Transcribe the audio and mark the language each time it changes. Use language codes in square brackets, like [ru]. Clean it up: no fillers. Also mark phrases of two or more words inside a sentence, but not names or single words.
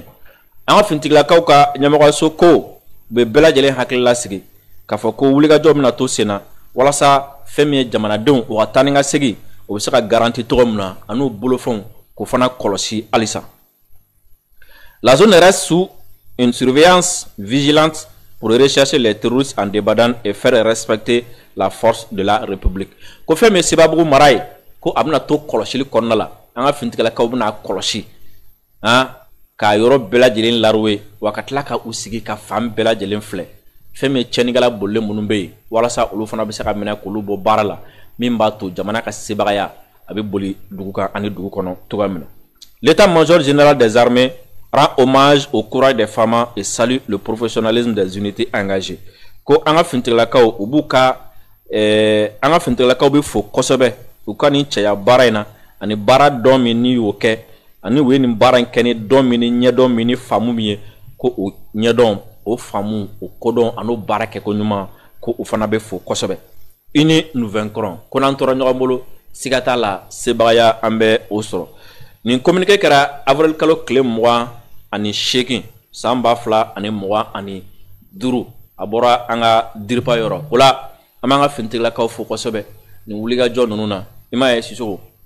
[bm] En fintiglakaw ka ɲɛmɔgɔso ko bɛ bɛɛ lajɛlen hakili lasigi k'a fɔ ko wulikajɔ bɛna to sen na walasa fɛn min ye jamanadenw u ka taa ni ka segin o bɛ se ka garanti cogo min na ani u bolofɛnw k'o fana kɔlɔsi halisa. [fr] La zone reste sous une surveillance vigilante pour rechercher les terroristes en débandant et faire respecter la force de la République. [bm] Ko fɛn min Sebabugu mara ye ko a bɛna to kɔlɔsili kɔnɔna la an ka finitigilakaw bɛna kɔlɔsi k'a yɔrɔ bɛɛ lajɛlen laroué wa ka tila ka u sigi ka fan bɛɛ lajɛlen filɛ fɛn min tiɲɛnikɛla bolilen minnu bɛ yen walasa olu fana bɛ se ka minɛ k'olu bɔ baara la min b'a to jamana ka sebagaya a bɛ boli dugu kan ani dugu kɔnɔ cogoya min na. [fr] L'état-major général des armées rend hommage au courage des femmes et salue le professionnalisme des unités engagées. [bm] Ko an ka finitigilakaw u b'u ka an ka finitigilakaw bɛ fo kosɛbɛ u ka nin cɛya baara in na ani baara dɔn min ni y'o kɛ ani u ye nin baara in kɛ ni dɔn min ni ɲɛdɔn min ni faamu min ye ko o ɲɛdɔn o faamu o kodɔn ani o baara kɛko ɲuman ko u fana bɛ fo kosɛbɛ. [fr] Unis nous vaincrons [bm] ko n'an tora ɲɔgɔn bolo siga t'a la sebagaya an bɛ o sɔrɔ. Nin communiqué kɛra avril kalo tile 28 san 2025 a bɔra an ka diripa yɔrɔ o la an b'an ka finitigilakaw fo kosɛbɛ nin wulikajɔ ninnu na i m'a ye Sisoko